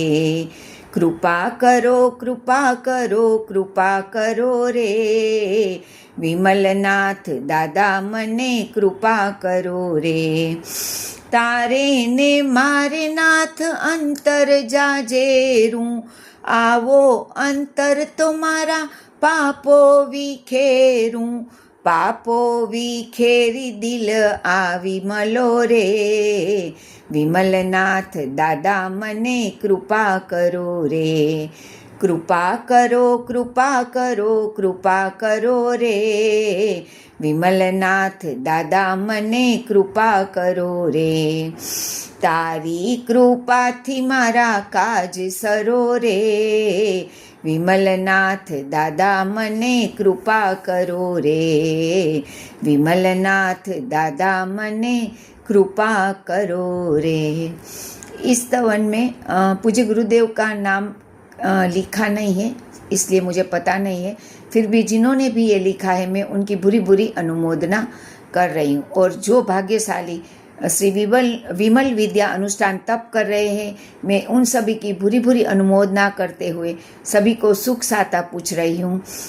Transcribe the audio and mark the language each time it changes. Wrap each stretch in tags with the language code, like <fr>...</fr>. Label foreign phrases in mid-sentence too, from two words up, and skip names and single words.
<gu>કૃપા કરો કૃપા કરો કૃપા કરો રે, વિમલનાથ દાદા મને કૃપા કરો રે। તારે ને મારે નાથ અંતર જાજેરું, આવો અંતર તુમ્હારા પાપો વિખેરું, પાપો વિખેરી દિલ આવી મળો રે, વિમલનાથ દાદા મને કૃપા કરો રે। કૃપા કરો કૃપા કરો કૃપા કરો રે, વિમલનાથ દાદા મને કૃપા કરો રે। તારી કૃપા થી મારા કાજ સરો રે, વિમલનાથ દાદા મને કૃપા કરો રે, વિમલનાથ દાદા મને કૃપા કરો રે।</gu> <hi>इस स्तवन में पूज्य गुरुदेव का नाम लिखा नहीं है, इसलिए मुझे पता नहीं है। फिर भी जिन्होंने भी ये लिखा है मैं उनकी बुरी बुरी अनुमोदना कर रही हूँ। और जो भाग्यशाली श्री विमल विद्या अनुष्ठान तप कर रहे हैं, मैं उन सभी की बुरी बुरी अनुमोदना करते हुए सभी को सुख साता पूछ रही हूँ।</hi>